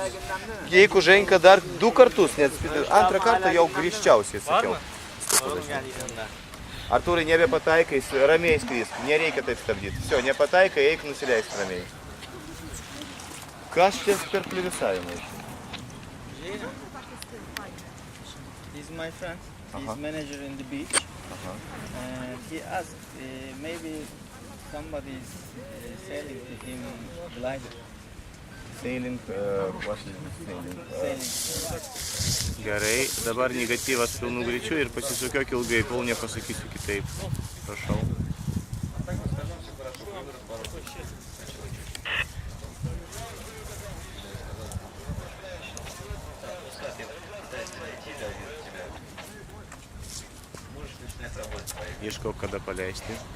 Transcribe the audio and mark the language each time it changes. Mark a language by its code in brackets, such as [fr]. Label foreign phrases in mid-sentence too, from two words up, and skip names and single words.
[lt] Jeigu ženka dar 2 kartus, net antrą kartą jau grįžčiausiai sakiau. Artūrai, nebepataikai, ramiai skrisk, nereikia taip stabdyti. Все, nepataikai, eik nusileisk ramiai. Kas čia per plivisavimą? [en] He's my friend. He's manager in the beach. And he asked maybe somebody is selling to him glider. Sailing, what is sailing? Selling. [lt] Gerai, dabar negatyvas pilnu greičiu ir pasisukiok ilgai, kol nepasakysiu kitaip. Prašau. Ieškau, kada paleisti.